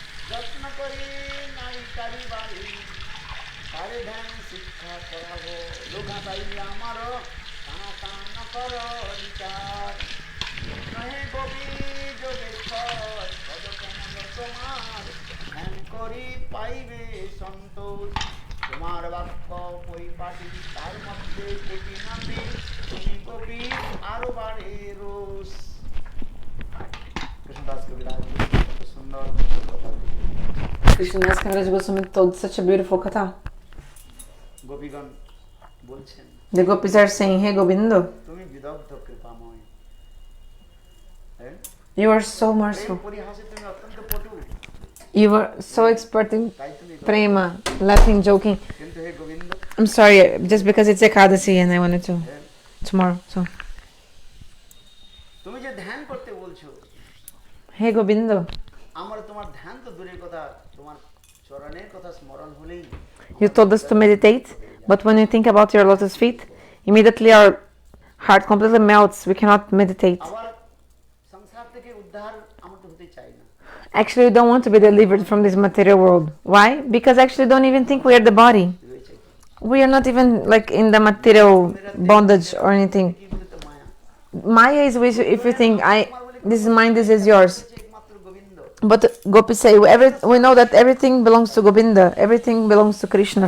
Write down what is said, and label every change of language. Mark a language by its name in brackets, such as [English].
[Bangla] যত্ন করে নারী কারি বাড়ি তারে ধ্যান শিক্ষা করাবো, লোঘা তাই আমার টানা টানা কর বিচার নহে কবি যোগেশ্বর পদকমল তোমার ধ্যান করি পাইবে সন্তোষ। তোমার বাক্য পরিপাটি তার মধ্যে কোটি নামে তুমি কবি আরো বাড়ে রোষ। কৃষ্ণদাস কবিরাজ কত সুন্দর কথা। [English] Krishnadas Kaviraj Goswami told such a beautiful katha. [Bangla] গোপীগণ বলছেন, [English] The gopis are saying, Hey Gobindo, [Bangla] তুমি বিদগ্ধ কৃপাময়। হ্যাঁ, [English] you are so [Bangla] Prem [English] merciful. [Bangla] পরিহাসে তুমি অত্যন্ত পটু, [English] You are so expert in [Bangla] তাই তুমি [English] prema, laughing, joking. [Bangla] কিন্তু হে Govinda, [English] I'm sorry, just because it's Ekadasi and I wanted to [Bangla] হ্যাঁ, [English] tomorrow. So, [Bangla] তুমি যে ধ্যান করতে বলছো, [English] Hey Gobindo, [Bangla] আমার তোমার ধ্যান তো দূরের কথা, তোমার চরণের কথা স্মরণ হলেই [English] you told us to meditate, but when you think about your lotus feet, immediately our heart completely melts. We cannot meditate. [Bangla] আবার সংসার থেকে উদ্ধার আমরা তো হতে চাই না। [English] Actually, we don't want to be delivered from this material world. Why? Because actually, don't even think we are the body. We are not even like in the material bondage or anything. Maya is if you think this is mine, this is yours. But Gopis say we know that everything belongs to Govinda, everything belongs to Krishna.